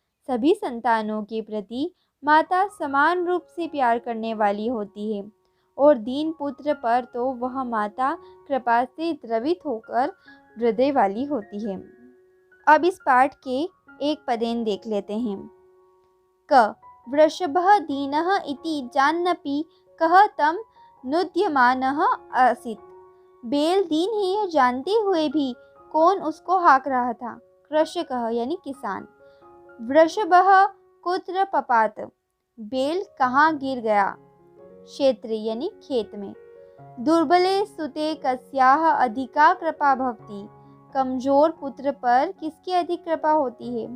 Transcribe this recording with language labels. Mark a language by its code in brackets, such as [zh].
[hi] सभी संतानों के प्रति माता समान रूप से प्यार करने वाली होती है और दीन पुत्र पर तो वह माता कृपा से द्रवित होकर हृदय वाली होती है। अब इस पाठ के एक पदेन देख लेते हैं। [sa] क वृषभः दीनः इति जान्नपि कः तं नुद्यमानः आसीत्। [hi] बैल दीन है यह जानते हुए भी कौन उसको हाँक रहा था? कृषकः यानी किसान। [sa] वृषभः कुत्र पपात, [hi] बैल कहाँ गिर गया? क्षेत्रे यानी खेत में। [sa] दुर्बले सुते कस्याः अधिका कृपा भवति, [hi] कमजोर पुत्र पर किसकी अधिक कृपा होती है?